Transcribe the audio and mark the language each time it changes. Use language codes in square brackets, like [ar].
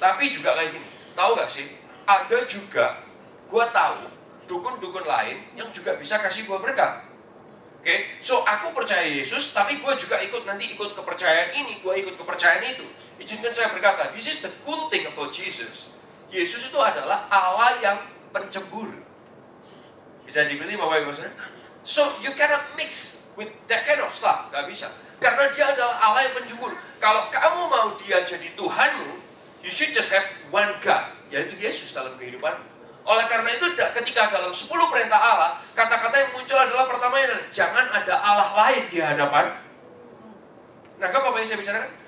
[id] Tapi juga kayak gini, tahu gak sih? Ada juga, gue tahu dukun-dukun lain yang juga bisa kasih gue berkat. Oke, so aku percaya Yesus, tapi gue juga ikut kepercayaan ini, gue ikut kepercayaan itu. Izinkan saya berkata, [en] this is the cool thing about Jesus. [id] Yesus itu adalah Allah yang pencemburu. Bisa diikuti Bapak Ibu Saudara? [en] So you cannot mix with that kind of stuff, [id] gak bisa. Karena dia adalah Allah yang pencemburu. Kalau kamu mau dia jadi Tuhanmu, [en] you should just have one God, [id] yaitu Yesus dalam kehidupanmu. Oleh karena itu, ketika dalam 10 perintah Allah, kata-kata yang muncul adalah pertamanya, jangan ada Allah lain di hadapan. Nah, apa yang saya bicarakan?